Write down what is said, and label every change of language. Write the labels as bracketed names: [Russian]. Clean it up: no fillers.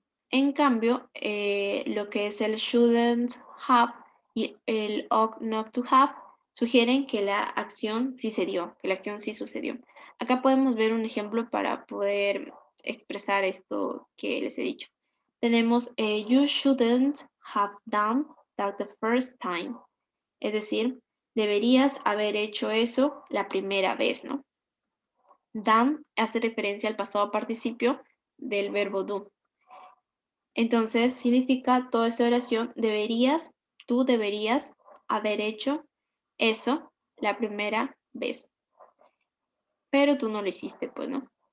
[Spanish] En cambio, lo que es el shouldn't have y el ought not to have sugieren que la acción sí se dio, que la acción sí sucedió. Acá podemos ver un ejemplo para poder expresar esto que les he dicho. Tenemos [English] you shouldn't have done that the first time. [Spanish] Es decir, deberías haber hecho eso la primera vez, ¿no? Done hace referencia al pasado participio del verbo do. Entonces significa toda esta oración, tú deberías haber hecho eso la primera vez, pero tú no lo hiciste, pues, ¿no?